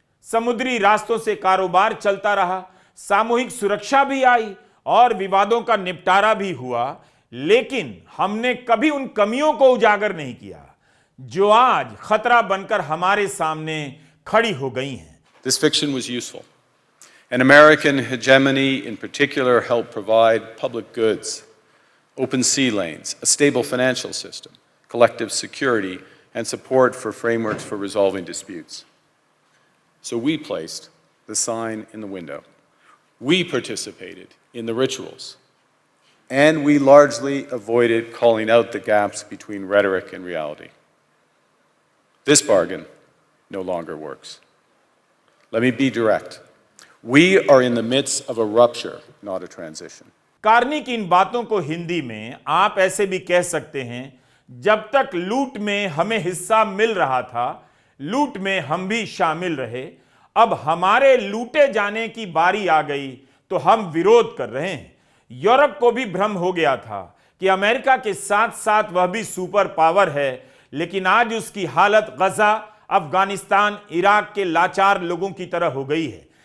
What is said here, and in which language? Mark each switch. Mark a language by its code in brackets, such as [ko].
[hi] समुद्री रास्तों से कारोबार चलता रहा, सामूहिक सुरक्षा भी आई और विवादों का निपटारा भी हुआ, लेकिन हमने कभी उन कमियों को उजागर नहीं किया जो आज खतरा बनकर हमारे सामने खड़ी हो गई हैं। [en] This fiction was useful. An American hegemony in particular helped provide public goods, open sea lanes, a stable financial system, collective security, and support for frameworks for resolving disputes. So we placed the sign in the window. We participated in the rituals. And we largely avoided calling out the gaps between rhetoric and reality. This bargain no longer works. Let me be direct. We are in the midst of a rupture, not a transition. [hi] Carney की इन बातों को हिंदी में आप ऐसे भी कह सकते हैं, जब तक लूट में हमें हिस्सा मिल रहा था, लूट में हम भी शामिल रहे। अब हमारे लूटे जाने की बारी आ गई तो हम विरोध कर रहे हैं। यूरोप को भी भ्रम हो गया था कि अमेरिका के साथ साथ वह भी सुपर पावर है, लेकिन आज उसकी हालत गजा, अफगानिस्तान, इराक के लाचार लोगों की तरह हो गई है।